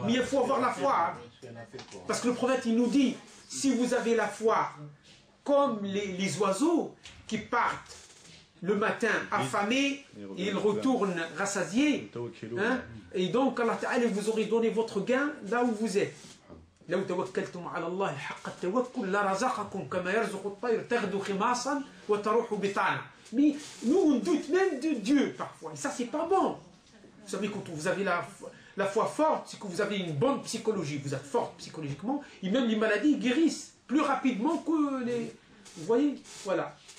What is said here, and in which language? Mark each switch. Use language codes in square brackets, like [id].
[fr] Mais il faut avoir la foi. Parce que le prophète, il nous dit, si vous avez la foi, comme les oiseaux qui partent le matin affamés, et ils retournent rassasiés, hein, et donc Allah Ta'ala vous aurez donné votre gain là où vous êtes. [ar] لو توكلتم على الله حق التوكل لرزقكم كما يرزق الطير تغدو خماصا وتروح بطانا. [fr] Mais nous on doute même de Dieu parfois, et ça c'est pas bon. Vous savez, quand vous avez la foi forte, c'est que vous avez une bonne psychologie, vous êtes forte psychologiquement, et même les maladies guérissent plus rapidement que les... Vous voyez? Voilà.